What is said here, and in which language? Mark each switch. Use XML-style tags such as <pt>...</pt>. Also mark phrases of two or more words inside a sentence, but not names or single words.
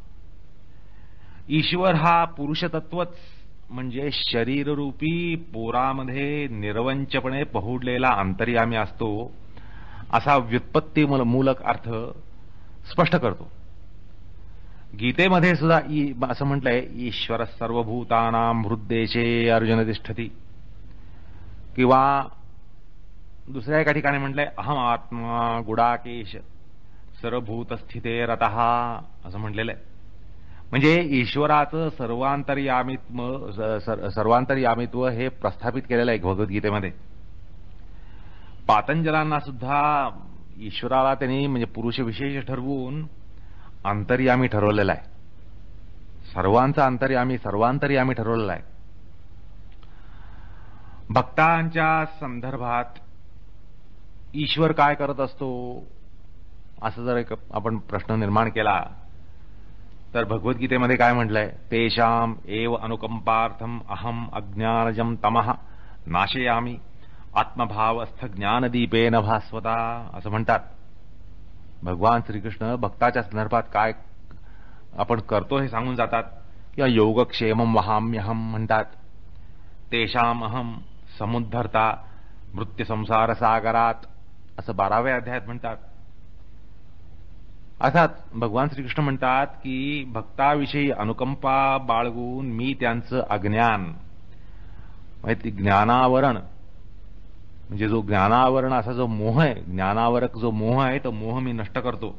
<mr>ईश्वर हा पुरुषतत्वच म्हणजे शरीररूपी पोरामध्ये निर्वंचपणे पहुडलेला अंतर्यामी असतो असा व्युत्पत्तीमूलक अर्थ स्पष्ट करतो. गीतेमध्ये सुद्धा असं म्हटलंय,</mr> <sa>ईश्वर सर्वभूतानां हृद्देशे अर्जुन तिष्ठति.</sa> <mr>किंवा दुसऱ्या एका ठिकाणी म्हटलंय,</mr> <sa>अहम आत्मा गुडाकेश सर्वभूतस्थिते रतः</sa> <mr>असं म्हटलेलं आहे. म्हणजे ईश्वराचं सर्वांतर्यामित्व हे प्रस्थापित केलेलं आहे भगवद्गीतेमध्ये. पातंजलांना सुद्धा ईश्वराला त्यांनी म्हणजे पुरुष विशेष ठरवून अंतर्यामी ठरवलेला आहे. सर्वांचा अंतर्यामी, सर्वांतर्यामी ठरवलेला आहे. भक्तांच्या संदर्भात ईश्वर काय करत असतो असं जर एक आपण प्रश्न निर्माण केला तर भगवद्गीतेमध्ये काय म्हटलंय,</mr> <sa>तेषाम एव अनुकंपार्थम अहम अज्ञानजम तमः नाशयामी आत्मभावस्थ ज्ञानदीपेन भास्वता</sa> <mr>असं म्हणतात. भगवान श्रीकृष्ण भक्ताच्या संदर्भात काय आपण करतो हे सांगून जातात. किंवा</mr> <sa>योगक्षेमम वहाम्यहम</sa> <mr>म्हणतात.</mr> <sa>तेषाम अहम समुद्धरता मृत्यू संसार सागरात</sa> <mr>असं 12व्या अध्यायात म्हणतात. अर्थात भगवान श्रीकृष्ण म्हणतात की भक्ताविषयी अनुकंपा बाळगून मी त्यांचं अज्ञान म्हणजे ज्ञानावरण म्हणजे जो ज्ञानावरण असा जो मोह आहे, ज्ञानावरक जो मोह आहे तो मोह मी नष्ट करतो.</mr>